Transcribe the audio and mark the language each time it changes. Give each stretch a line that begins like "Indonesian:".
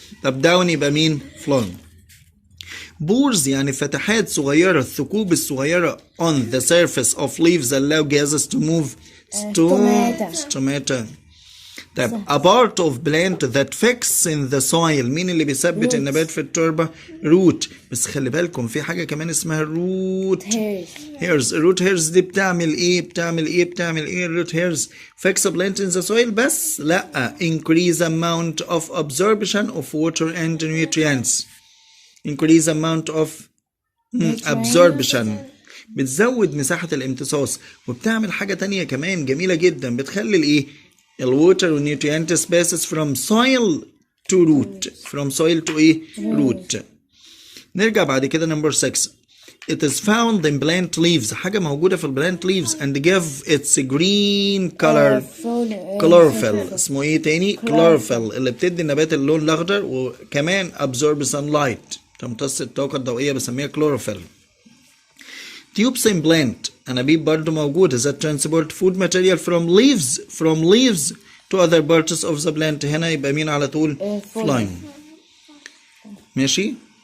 Arabic: طب down يبقى مين flowing.
English: pores
Arabic: يعني فتحات صغيرة الثقوب الصغيرة
English: on the surface of leaves allow gases to move. stomata. طيب a part of plant that fixes in the soil.
Arabic: مين اللي بيثبت النبات في التربة root. بس خلي بالكم في حاجة كمان اسمها root hairs.
English: root hairs
Arabic: دي بتعمل ايه
English: root hairs fix a plant in the soil
Arabic: بس لا
English: increase amount of absorption of water and nutrients. increase amount of absorption
Arabic: بتزود مساحة الامتصاص. وبتعمل حاجة تانية كمان جميلة جدا بتخلي الايه الووتر والنيوترينتس
English: passes from soil to root. root. نرجع بعد كده number 6 it is found in plant leaves.
Arabic: حاجة موجودة في البلانت
English: leaves and give its green color chlorophyll.
Arabic: اسمه ايه تاني chlorophyll اللي بتدي النبات اللون الأخضر وكمان
English: absorb sunlight
Arabic: تمتص الطاقة الضوئية بسميها chlorophyll.
English: tubes in plant
Arabic: أنابيب برضو موجودة
English: that transport food material from leaves to other parts of the plant.
Arabic: هنا يبقى مين على طول flying. ماشي